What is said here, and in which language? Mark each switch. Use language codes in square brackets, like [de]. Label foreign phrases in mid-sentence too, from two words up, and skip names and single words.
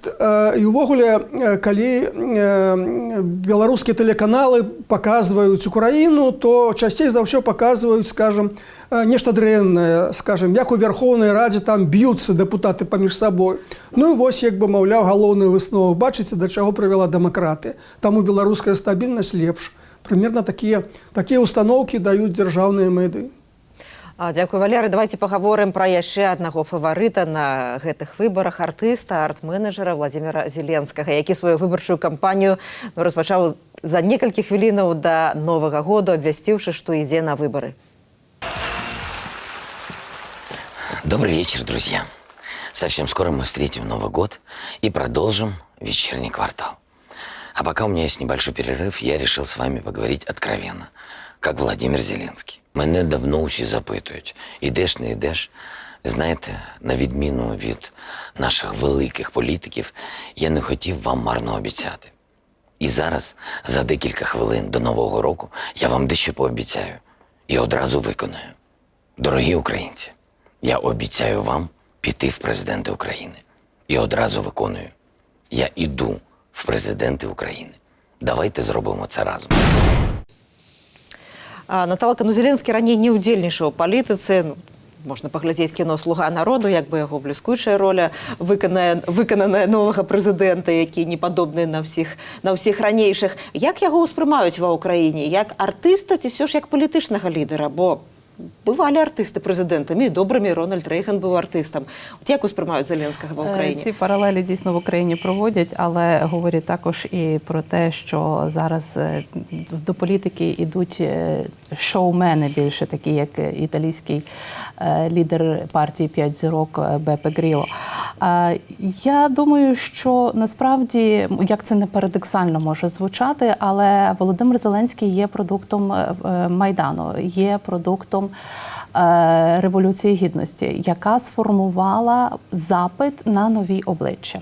[be] І ўвогуле, калі беларускія тэлеканалы паказваюць Украіну, то часцей за ўсё паказваюць, скажам, нешта дрэннае, скажам, як у Верхоўнай Радзе там б'юцца дэпутаты паміж сабой. Маўляў, галоўны высновак. Бачыце, да чаго прывяла дэмакратыя. Таму беларуская стабільнасць лепш. [ru] Примерно такие установки дают державные меды. [uk] Дякую, Валерий. [ru] Давайте поговорим про [be] яшчэ аднаго фаварыта на гэтых выбарах, артыста, арт-менеджера Владимира Зеленскага, які сваю выбарчую кампанію распачаў за некалькі хвілінаў да Новага году, абвясціўшы, што ідзе на выбары. [ru] Добрый вечер, друзья. Совсем скоро мы встретим Новый год и продолжим вечерний квартал. А пока у меня есть небольшой перерыв, я решил с вами поговорить откровенно, как Владимир Зеленський. [uk] Мене давно усі запитують, ідеш, не ідеш. Знаєте, на відміну від наших великих політиків, я не хотів вам марно обіцяти. І зараз, за декілька хвилин до Нового року, я вам дещо пообіцяю і одразу виконую. Дорогі українці, я обіцяю вам піти в президенти України. І одразу виконую. Я іду в президенти України. Давайте зробимо це разом. [be] Наталка, Зеленскі раней не ўдзельнічаў у палітыцы, можна паглядзець кіно «Слуга народу», як бы яго бліскучая роля выкананая новага прэзідэнта, які не падобны на ўсіх ранейшых. Як яго ўспрымаюць ва ўкраіне? Як артыста ці ўсё ж як палітычнага лідара? Бо бывалі артысты прэзідэнтамі, добрымі, Рональд Рэйган быў артыстам. От як успрымаюць Зеленскага в Україні? [uk] Ці паралелі дійсно в Україні проводять, але говорять також і про те, що зараз до політики йдуть шоумени більше, такі як італійський лідер партії «П'ять зірок» Бепе Гріло. Я думаю, що насправді, як це не парадоксально може звучати, але Володимир Зеленський є продуктом Майдану, є продуктом Революції Гідності, яка сформувала запит на нові обличчя.